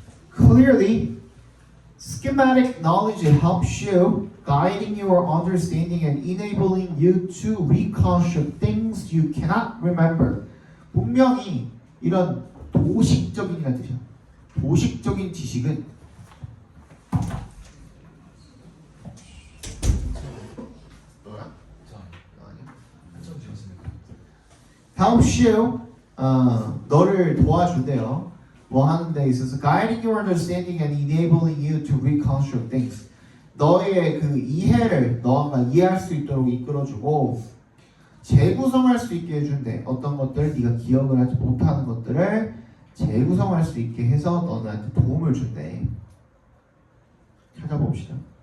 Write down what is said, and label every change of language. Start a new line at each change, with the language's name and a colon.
English: Clearly, schematic knowledge helps you, guiding your understanding and enabling you to reconstruct things you cannot remember.
Korean: 분명히 이런 도식적인이라는 뜻이야. 도식적인 지식은 뭐야? 저 아니야. 한점 지었으니까.
English: helps you,
Korean: 너를 도와준대요. 뭐 하는 데 있어서
English: guiding your understanding and enabling you to reconstruct things.
Korean: 너의 그 이해를 너가 이해할 수 있도록 이끌어주고 재구성할 수 있게 해준대. 어떤 것들 네가 기억을 하지 못하는 것들을 재구성할 수 있게 해서 너한테 도움을 준대. 찾아봅시다.